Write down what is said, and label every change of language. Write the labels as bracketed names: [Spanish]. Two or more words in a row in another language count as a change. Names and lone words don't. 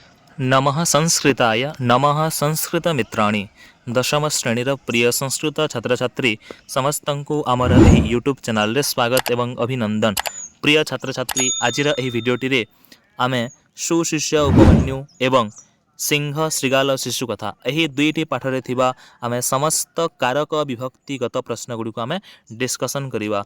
[Sanskrit] नमः संस्कृताय नमः संस्कृतमित्राणि [Odia] ଦଶମ ଶ୍ରେଣୀର ପ୍ରିୟ ସଂସ୍କୃତ ଛାତ୍ର ଛାତ୍ରୀ ସମସ୍ତଙ୍କୁ ଆମର ଏହି ୟୁଟ୍ୟୁବ ଚ୍ୟାନେଲ ରେ ସ୍ୱାଗତ ଏବଂ ଅଭିନନ୍ଦନ। ପ୍ରିୟ ଛାତ୍ର ଛାତ୍ରୀ ଆଜିର ଏହି ଭିଡିଓଟି ରେ ଆମେ ସୁଶିଷ୍ୟ ଉପମନ୍ୟୁ ଏବଂ ସିଂହ ଶୃଗାଳ ଶିଶୁ କଥା ଏହି ଦୁଇଟି ପାଠରେ ଥିବା ଆମେ ସମସ୍ତ କାରକ ବିଭକ୍ତିଗତ ପ୍ରଶ୍ନ ଗୁଡି କୁ ଆମେ ଡିସ୍କସନ କରିବା।